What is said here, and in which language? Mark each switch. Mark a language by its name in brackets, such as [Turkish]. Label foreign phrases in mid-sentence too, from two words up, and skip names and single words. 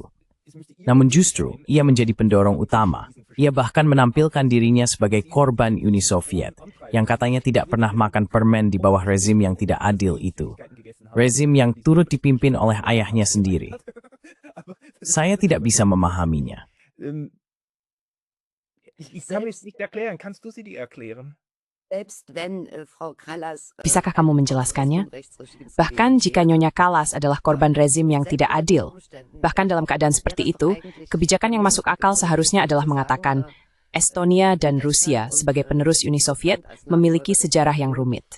[Indonesian] Namun justru, ia menjadi pendorong utama. Ia bahkan menampilkan dirinya sebagai korban Uni Soviet, yang katanya tidak pernah makan permen di bawah rezim yang tidak adil itu. Rezim yang turut dipimpin oleh ayahnya sendiri. Saya tidak bisa memahaminya. [German] Ich kann mir es nicht erklären. Kannst du sie dir erklären? [Indonesian] Bisakah kamu menjelaskannya? Bahkan jika Nyonya Kallas adalah korban rezim yang tidak adil, bahkan dalam keadaan seperti itu, kebijakan yang masuk akal seharusnya adalah mengatakan Estonia dan Rusia sebagai penerus Uni Soviet memiliki sejarah yang rumit.